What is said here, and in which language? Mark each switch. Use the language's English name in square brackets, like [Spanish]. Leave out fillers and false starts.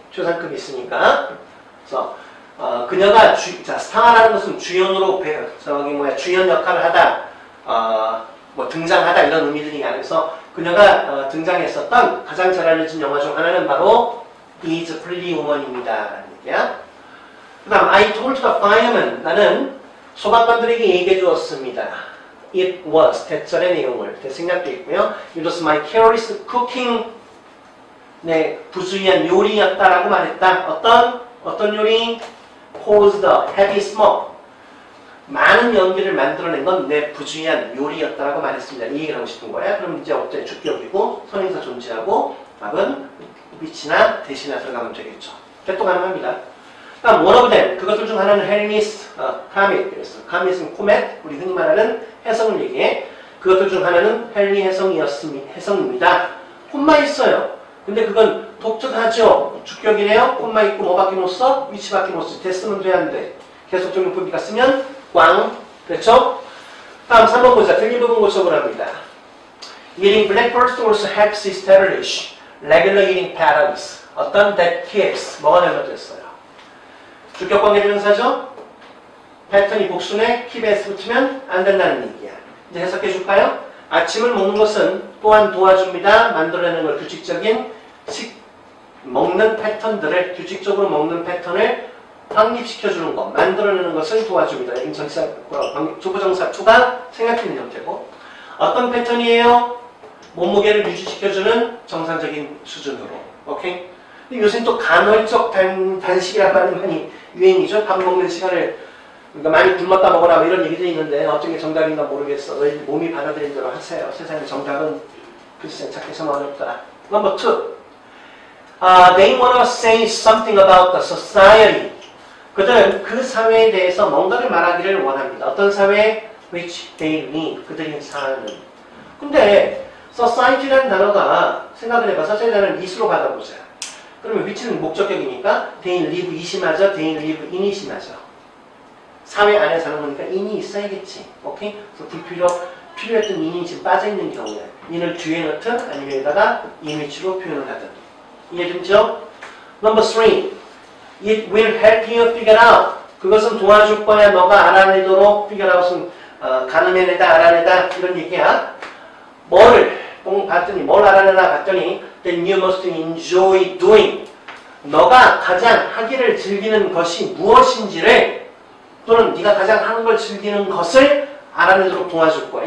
[Korean] 초상급이 있으니까. 그래서 그녀가 스타라는 것은 주연으로 주연 역할을 하다, 뭐 등장하다 이런 의미들이 아니라서 그녀가 등장했었던 가장 잘 알려진 영화 중 하나는 바로 Is a Pretty Woman입니다. 라는 얘기야. 그 다음 [English] I told the fireman [Korean] 나는 소방관들에게 얘기해 주었습니다. [English] It was [Korean] 대절의 내용을 대생략도 있고요. [English] It was my careless cooking [Korean] 내 부주의한 요리였다라고 말했다. 어떤 요리? [English] Caused the heavy smoke [Korean] 많은 연기를 만들어낸 건 내 부주의한 요리였다라고 말했습니다. 이 얘기를 하고 싶은 거야. 그럼 이제 어때? 주격이고 선행사 존재하고 답은 which나 대시나 들어가면 되겠죠. 개또 가능합니다. 다음 [English] one of them [Korean] 그것들 중 하나는 Hermes comet 그랬어. comet은 코멧 우리 흔히 말하는 해성을 얘기해. 그것들 중 하나는 헨리 해성입니다. 콤마 있어요. 근데 그건 독특하죠. 주격이네요. 콤마 있고 뭐밖에 못 써? 위치밖에 못 써. 됐으면 돼 안 돼. 계속적 용법이니까 쓰면 꽝. 그렇죠? 다음 3번 보자. 틀린 부분 고쳐보랍니다. [English] Eating blackbirds also helps establish regular eating patterns. [Korean] 어떤 [English] that keeps [Korean] 뭐가 잘못됐어요? 주격 관계대명사죠? 패턴이 복수네 keep에서 붙으면 안 된다는 얘기야. 이제 해석해 줄까요? 아침을 먹는 것은 또한 도와줍니다. 만들어내는 걸 규칙적인 먹는 패턴들을 규칙적으로 먹는 패턴을 확립시켜주는 것, 만들어내는 것을 도와줍니다. 인정사, 조부정사 2가 생략되는 형태고 어떤 패턴이에요? 몸무게를 유지시켜주는 정상적인 수준으로. 오케이? 근데 요새는 또 간헐적 단식이라고 하는 많이 유행이죠. 밥 먹는 시간을 그러니까 많이 굶었다 먹어라 뭐 이런 얘기들이 있는데 어떤 게 정답인가 모르겠어. 너희 몸이 받아들인 대로 하세요. 세상의 정답은 글쎄 찾기서 어렵다. [English] Number 2. They want to say something about the society. [Korean] 그들은 그 사회에 대해서 뭔가를 말하기를 원합니다. 어떤 사회? [English] Which they live. [Korean] 그들이 사는. 근데 society라는 단어가 생각을 해봐. society라는 it으로 받아보자. 그러면 which는 목적격이니까 [English] they live it [Korean] 이 맞아, [English] they live in [Korean] 이 맞아. 사회 안에 사는 거니까 in이 있어야겠지. 오케이? 그래서 필요했던 in이 지금 빠져있는 경우에 in을 뒤에 넣든 아니면 여기다가 in which로 표현을 하든. 이해되죠? Number 3. [English] It will help you figure out. [Korean] 그것은 도와줄 거야. 너가 알아내도록 figure out은 가늠해내다, 알아내다 이런 얘기야. 뭘 봤더니 뭘 알아내나 봤더니 [English] then you must enjoy doing. [Korean] 너가 가장 하기를 즐기는 것이 무엇인지를 또는 네가 가장 하는 걸 즐기는 것을 알아내도록 도와줄 거야.